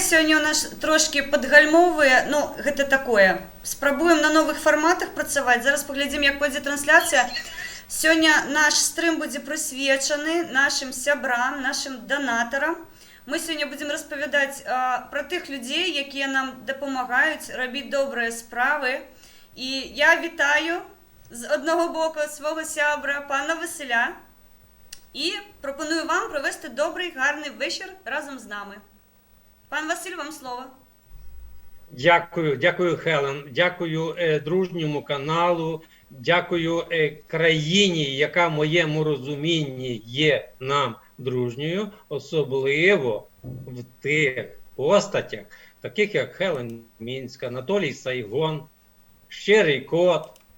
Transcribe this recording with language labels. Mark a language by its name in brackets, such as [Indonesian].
[Ukrainian] Сьогодні у нас трошки підгальмовує, ну, [Belarusian] гэта такое. Спрабуем на новых фарматах працаваць. Зараз паглядзім, як пойдзе трансляцыя. Сёння наш стрым будзе прысвечаны нашим сябрам, нашим донатарам. Мы сёння будзем распавядаць пра тых людзей, якія нам дапамагаюць рабіць добрыя справы. [Ukrainian] І я вітаю з одного боку свого сябра, пана Василя. І пропоную вам провести добрий, гарний вечір разом з нами. Пан Василь, вам слово. Дякую, Хелен. Дякую дружньому каналу. Дякую країні, яка в моєму розумінні є нам дружньою, особливо в тих постатях, таких як Хелен Мінська, Анатолій Сайгон, Щирий Кот